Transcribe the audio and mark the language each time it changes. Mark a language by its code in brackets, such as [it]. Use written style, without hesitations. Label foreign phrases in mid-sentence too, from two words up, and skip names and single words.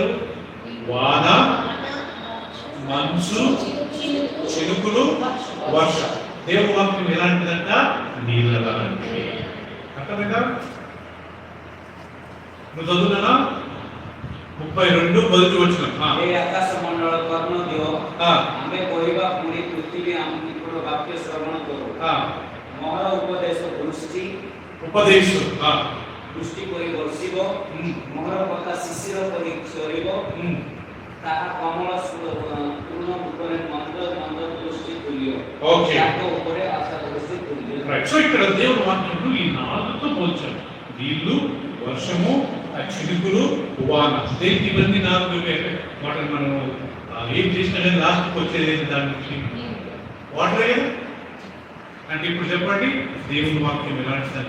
[te] వాన, మంచు, చినుకులు, వర్షం. దేవుని వాక్యం ఎలాంటిదంట? నీళ్ళ లాంటిది. అర్థమైందా? నువ్వు చదువునా? 32 మొదటి వచనం. [or] ଆକାଶ ମଣ୍ଡଳ କର୍ଣ୍ଣ ଦିଅ, ଆମେ କହିବା ପୁଣି ପୃଥିବୀ ଆମର ବାକ୍ୟ ଶ୍ରବଣ କରୁ। ମୋର ଉପଦେଶ ବୃଷ୍ଟି ପରି ବର୍ଷିବ, ମୋର କଥା ଶିଶିର ପରି ଝରିବ, ତାହା କମଳ ତୃଣ ଉପରେ ମନ୍ଦ ଦୃଷ୍ଟି ତୁଲ୍ୟ, ତାଙ୍କ ଉପରେ ଆଶା ଦୃଷ୍ଟି ତୁଲ୍ୟ। [te] సో ఇక్కడ దేవుని వాక్యంలో ఈ 4తో పోల్చారు. నీళ్లు, వర్షము, చినుకులు, వాన. దేనికి ఇవన్నీ 4 వాటిని మనం ఏం చేసినా కానీ లాస్ట్కి వచ్చేది దాని నుంచి వాటరే కదా. అంటే ఇప్పుడు చెప్పండి, దేవుని వాక్యం ఎలాంటిదంట?